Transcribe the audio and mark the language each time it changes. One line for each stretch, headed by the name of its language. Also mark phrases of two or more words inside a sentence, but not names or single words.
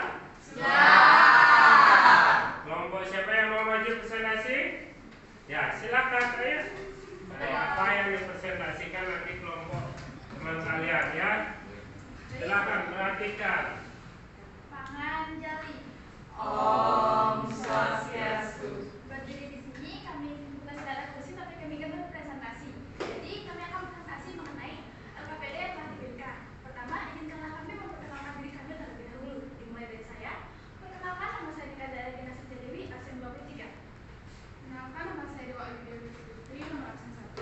Indonesian: Kelompok siapa yang mau maju presentasi? Ya, silakan ayo. Apa yang dipresentasikan nanti kelompok teman kalian ya? Silakan perhatikan. Pangan jali.
Balinese: Om Swastiastu.
Indonesian: Berdiri di sini kami bukan secara kursi tapi kami akan berpresentasi. Jadi kami akan presentasi mengenai LKPD yang telah diberikan. Pertama, izinkanlah kami memperkenalkan diri kami terlebih dahulu. Dimulai dari saya. Perkenalkan, nama saya Dika Daragina Setiadewi, absen 23. Perkenalkan, nama saya Dewa Ayu Putri, nomor absen 1.